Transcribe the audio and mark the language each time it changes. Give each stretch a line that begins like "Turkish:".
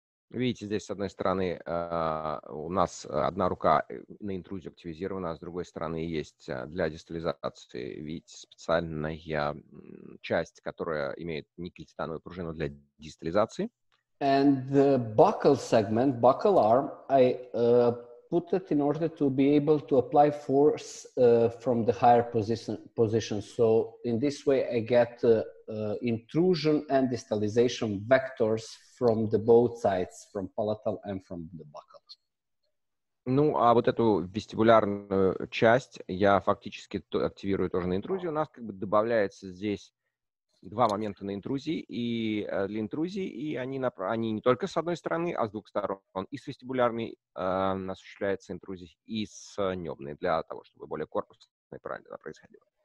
Russian: Видите, здесь с одной стороны у нас одна рука на интрузию активизирована, а с другой стороны есть для дистализации, видите, специальная часть, которая имеет никель-титановую пружину для дистализации.
English: And the buccal arm, I put it in order to be able to apply force from the higher position. So in this way, I get intrusion and distalization vectors from the both sides, from palatal and from the buccal.
Russian: Ну, а вот эту вестибулярную часть я фактически активирую тоже на интрузию. У нас как бы добавляется здесь два момента на интрузии и для интрузии, и они не только с одной стороны, а с двух сторон. И с вестибулярной осуществляется интрузия, и с небной, для того, чтобы более корпусно и правильно происходило.